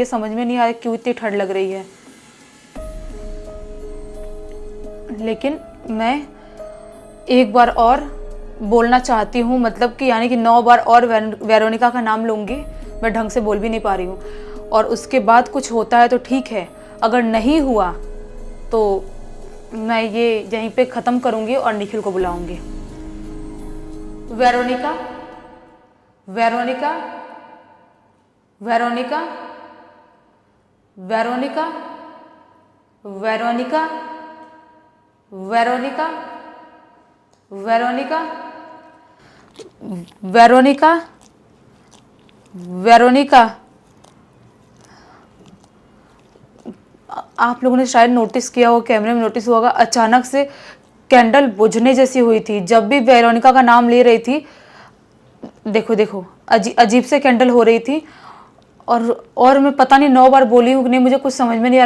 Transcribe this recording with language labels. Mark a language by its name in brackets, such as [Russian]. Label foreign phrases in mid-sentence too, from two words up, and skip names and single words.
[Hindi] समझ में नहीं आ रहा क्यों इतनी ठंड लग रही है। लेकिन मैं एक बार और बोलना चाहती हूँ, मतलब कि यानी कि 9 बार और वेरोनिका का नाम लूँगी। मैं ढंग से बोल भी नहीं पा रही हूँ। और उसके बाद कुछ होता है तो ठीक है, अगर नहीं हुआ तो मैं ये यहीं पे ख़त्म करूँगी और निखिल को बुलाऊँगी। वेरोनिका, वेरोनिका, वेरोनिका, वेरोनिका, वेरोनिका, वेरोनिका, वेरोनिका, वेरोनिका, वेरोनिका। आप लोगों ने शायद नोटिस किया हो, कैमरे में नोटिस हुआ होगा, अचानक से कैंडल बुझने जैसी हुई थी। जब भी वेरोनिका का नाम ले रही थी, देखो देखो, अजीब से कैंडल हो रही थी। और मैं पता नहीं 9 बार बोली हूँ कि नहीं, मुझे कुछ समझ में नहीं आ रहा।